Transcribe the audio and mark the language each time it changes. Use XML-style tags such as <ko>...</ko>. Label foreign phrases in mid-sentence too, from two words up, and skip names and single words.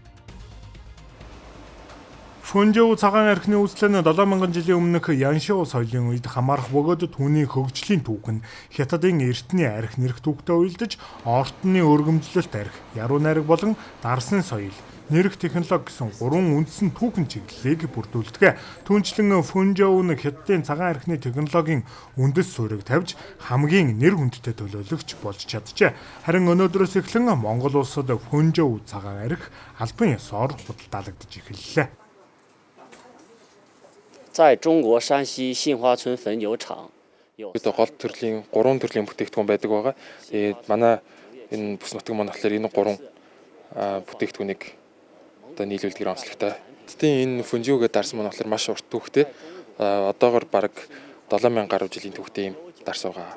<mn>Финжоу цагаан архины үүслэн 7000 жилийн өмнөх Яншуу соёлын үед хамаарах бөгөөд түүний хөгжлийн түүх нь Хятадын эртний архи нэрх түүхтэй уялдаж, ортны өргөмжлөлт архи, яруу найраг болон дарсны соёл, нэрх технологи гэсэн 3 үндсэн түүхэн чиглэлийг бүрдүүлдэг. Түүнчлэн Финжоу нь Хятадын цагаан архины технологийн үндэс суурийг тавьж хамгийн нэр хүндтэй төлөөлөгч болж чаджээ. Харин өнөөдрөөс эхлэн Монгол улсад Финжоу цагаан архи албан ёсоор худалдаалагдаж эхэллээ.</mn> <zh>在中国山西杏花村汾酒厂</zh> <mn>гол төрлийн 3 төрлийн бүтээгдэхүүн байдаг байгаа. Тэгээд манай энэ бүс нутаг маань болохоор энэ 3 бүтээгдэхүүнийг одоо нийлүүлдэг онцлогтой. Тэгтээ энэ Финжоугээ дарсан маань болохоор маш урт түүхтэй. Одоогоор бараг 7000 гаруй жилийн түүхтэй юм дарс байгаа.</mn>